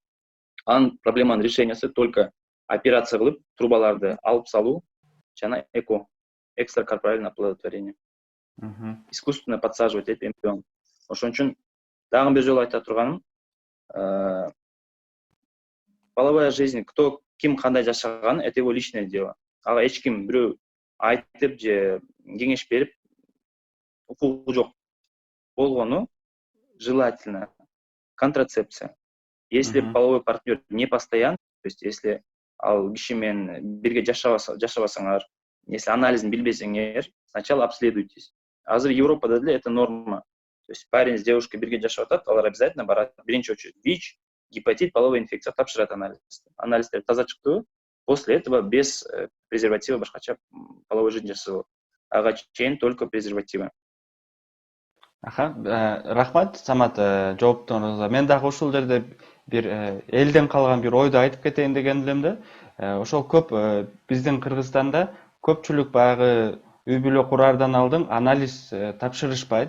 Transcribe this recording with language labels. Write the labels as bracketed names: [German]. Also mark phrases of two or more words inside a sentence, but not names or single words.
[Kyrgyz] Анын проблеманын решениясы только операция кылып, трубаларды алып салуу жана [Russian] экстракорпоральное оплодотворение. Мгм. Искусственно подсаживать эмбрион. [Kyrgyz] Ошон үчүн дагы бир жолу айта турганым, [Russian] половая жизнь, [Kyrgyz] ким кандай жашаган, [Russian] это его личное дело. [Kyrgyz] Ага эч ким бирөө айтып же кеңеш берип укугу жок. Болгону желательно контрацепция. Если Мгм. [Russian] половой партнер не постоянный, то есть если [Kyrgyz] ал киши менен бирге жашабасаңар, [Russian] если [Kyrgyz] анализин билбесеңер, [Russian] сначала обследуйтесь. [Kyrgyz] Азыр Европада деле [Russian] это норма. То есть парень с девушкой [Kyrgyz] бирге жашап атат, алар обязательно барат биринчи очередь [Russian] ВИЧ, гепатит, половая инфекция [Kyrgyz] тапшырат анализ. Анализдер таза чыкты. [Russian] После этого без презерватива башкача половой жизнь жасалат. [Kyrgyz] Ага чейин [Russian] только презервативы. [Kyrgyz] Аха, рахмат Самат жоопторуңузга. Мен дагы ушул жерде бир элден калган бир ойду айтып кетейин деген элем да. Ошол көп биздин Кыргызстанда көпчүлүк баягы үй бүлө курардан алдын анализ тапшырышпайт.